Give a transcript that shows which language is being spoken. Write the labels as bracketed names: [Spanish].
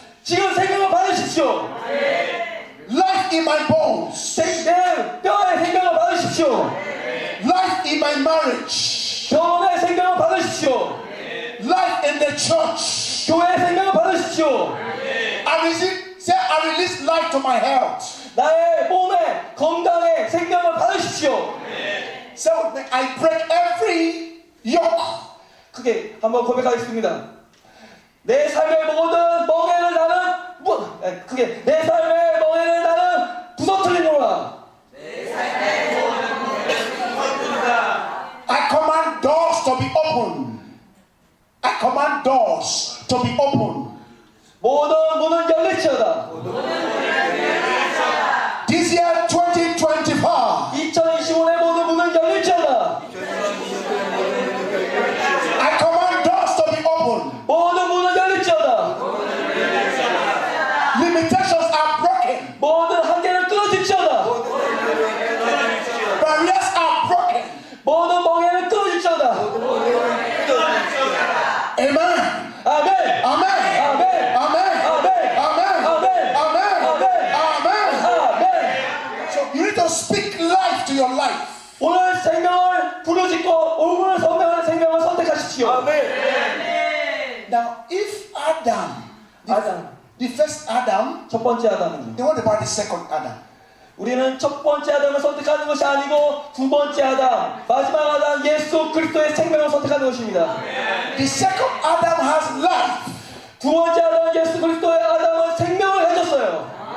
[Korean] 지금 생명을 받으십시오. [English] Life in my bones. [Korean] 내 뼈에 생명을 받으십시오. [English] Life in my marriage. [Korean] 결혼의 생명을 받으십시오. [English] Life in the church. [Korean] 교회의 생명을 받으십시오. [English] I release life to my health. [Korean] 나의 몸에 건강에 생명을 받으십시오. [English] Say with me, I break every yoke. [Korean] 크게 한번 고백하겠습니다. 내 삶의 모든 멍에를 나는 크게 내 삶의 멍에를 나는 부서뜨리노라. [English] I command doors to be open. I command doors to be open. [Korean] 모든 문은 열릴지어다. [English] This year 2025. [Korean] 2025년 모든 문은 열릴지어다. [English] I command doors to be open. [Korean] 모든 문은 열릴지어다. [English] Limitations are broken. [Korean] 모든 한계를 끊어질지어다. [English] Barriers are broken. [Korean] 모든 멍에를 끊어질지어다. [English] Amen. [Korean] 아멘. 아멘. [English] Amen. [Korean] 아멘. [English] Amen. [Korean] 아멘. [English] Amen. [Korean] 아멘. [English] Amen. [Korean] 아멘. [English] So you need to speak life to your life. [Korean] 오늘 생명을 부르짖고 오늘 생명을 선택하십시오. 아멘. [English] Now, if Adam, [Korean] 아담. [English] the first Adam, [Korean] 첫 번째 아담은요. [English] then what about the second Adam? [Korean] 우리는 첫 번째 아담을 선택하는 것이 아니고 두 번째 아담, 마지막 아담 예수 그리스도의 생명을 선택하는 것입니다. [English] The second Adam has life. [Korean] 두 번째 아담 예수 그리스도의 아담은 생명을 해줬어요.